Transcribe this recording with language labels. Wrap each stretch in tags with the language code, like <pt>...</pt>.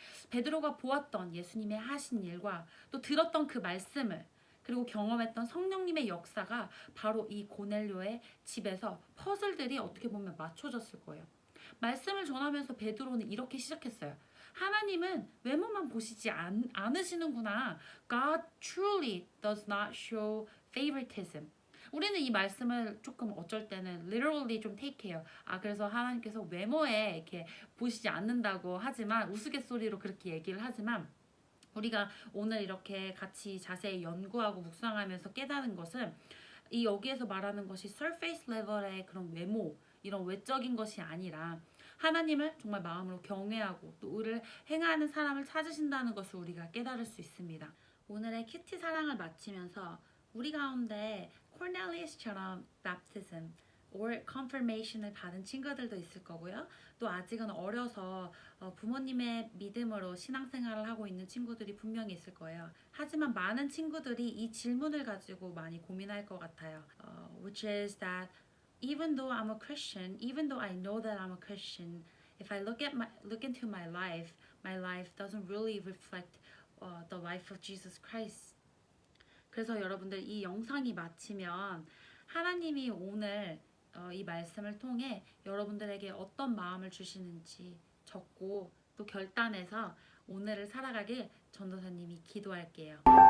<ko>베드로가 보았던 예수님의 하신 일과 또 들었던 그 말씀을 그리고 경험했던 성령님의 역사가 바로 이 고넬료의 집에서 퍼즐들이 어떻게 보면 맞춰졌을 거예요. 말씀을 전하면서 베드로는 이렇게 시작했어요. 하나님은 외모만 보시지 않으시는구나.</ko> <en>God truly does not show favoritism.</en> <ko>우리는 이 말씀을 조금 어쩔 때는 literally 좀 take해요. 그래서 하나님께서 외모에 이렇게 보시지 않는다고 하지만 우스갯소리로 그렇게 얘기를 하지만 우리가 오늘 이렇게 같이 자세히 연구하고 묵상하면서 깨달은 것은 이 여기에서 말하는 것이 surface level의 그런 외모 이런 외적인 것이 아니라 하나님을 정말 마음으로 경외하고 또 의를 행하는 사람을 찾으신다는 것을 우리가 깨달을 수 있습니다. 오늘의 큐티 사랑을 마치면서 우리 가운데 코넬리우스처럼</ko> <en>baptism or confirmation</en> <ko>을 받은 친구들도 있을 거고요. 또 아직은 어려서 부모님의 믿음으로 신앙생활을 하고 있는 친구들이 분명히 있을 거예요. 하지만 많은 친구들이 이 질문을 가지고 많이 고민할 것 같아요.</ko> <en>Which is that even though I'm a Christian, even though I know that I'm a Christian, if I look into my life doesn't really reflect the life of Jesus Christ.</en> <ko>그래서 여러분들 이 영상이 마치면 하나님이 오늘 이 말씀을 통해 여러분들에게 어떤 마음을 주시는지 적고 또 결단해서 오늘을 살아가길 전도사님이 기도할게요.</ko>